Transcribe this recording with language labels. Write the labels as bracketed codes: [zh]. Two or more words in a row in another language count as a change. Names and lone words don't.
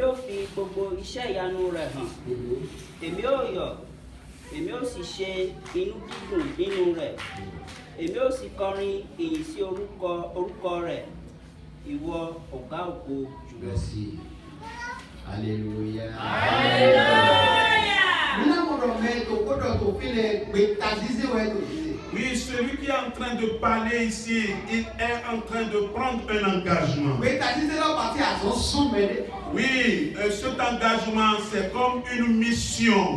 [yo] ò fi gbogbo iṣẹ́ ìyanu rẹ̀ hàn, èmi ò yọ̀, èmi ò sì ṣe inú dídùn nínú rẹ̀, èmi ò sì kọrin ìyìn sí orúkọ rẹ̀, ìwọ ọ̀gá ògo jùlọ. [fr] Alléluia. Oui, celui qui est en train de parler ici, il est en train de prendre un engagement. Oui, cet engagement, c'est comme une mission.